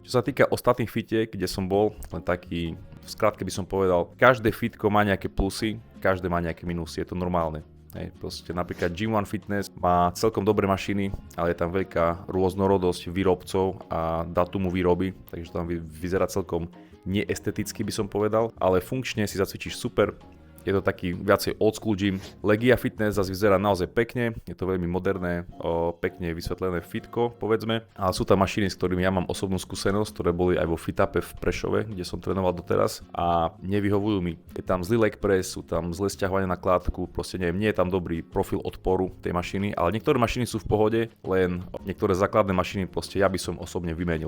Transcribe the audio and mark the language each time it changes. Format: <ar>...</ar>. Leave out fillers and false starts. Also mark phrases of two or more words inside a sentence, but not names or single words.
<sk>Čo sa týka ostatných fitiek, kde som bol, len taký, v skratke by som povedal, každé fitko má nejaké plusy, každé má nejaké minusy, je to normálne. Hej, proste napríklad G1 Fitness má celkom dobré mašiny, ale je tam veľká rôznorodosť výrobcov a datumu výroby, takže tam vyzerá celkom neesteticky by som povedal, ale funkčne si zacvičíš super. Je to taký viacej</sk> <en>old school gym.</en> <sk>Legia Fitness zase vyzerá naozaj pekne, je to veľmi moderné, pekne vysvetlené fitko, povedzme. Ale sú tam mašiny, s ktorými ja mám osobnú skúsenosť, ktoré boli aj vo Fitape v Prešove, kde som trénoval doteraz a nevyhovujú mi. Je tam zlý leg press, sú tam zlé sťahovanie na kládku, proste neviem, nie je tam dobrý profil odporu tej mašiny, ale niektoré mašiny sú v pohode, len niektoré základné mašiny proste ja by som osobne vymenil.</sk>